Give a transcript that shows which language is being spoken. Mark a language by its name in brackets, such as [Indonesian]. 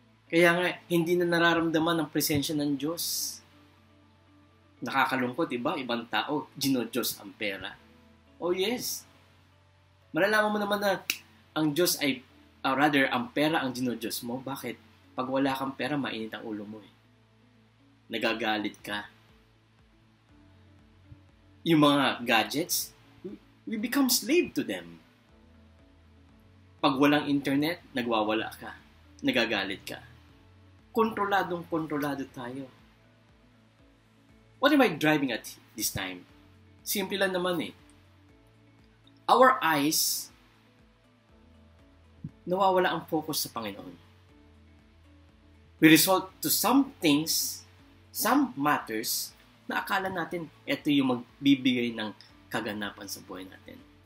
[Filipino] Kaya nga, hindi na nararamdaman ang presensya ng Diyos. Nakakalungkot, diba? Ibang tao, gino-Diyos ang pera. Oh yes. Malalaman mo naman na ang Diyos ay, rather, ang pera ang gino-Diyos mo. Bakit? Pag wala kang pera, mainit ang ulo mo eh. Nagagalit ka. Yung mga gadgets, [English] we become slave to them. [Filipino] Pag walang internet, nagwawala ka. Nagagalit ka. Kontroladong-kontrolado tayo. [English] What am I driving at this time? [Filipino] Simple lang naman eh. [English] Our eyes, [Filipino] nawawala ang focus sa Panginoon. [English] We resort to some things, some matters, [Filipino] na akala natin ito yung magbibigay ng kaganapan sa buhay natin.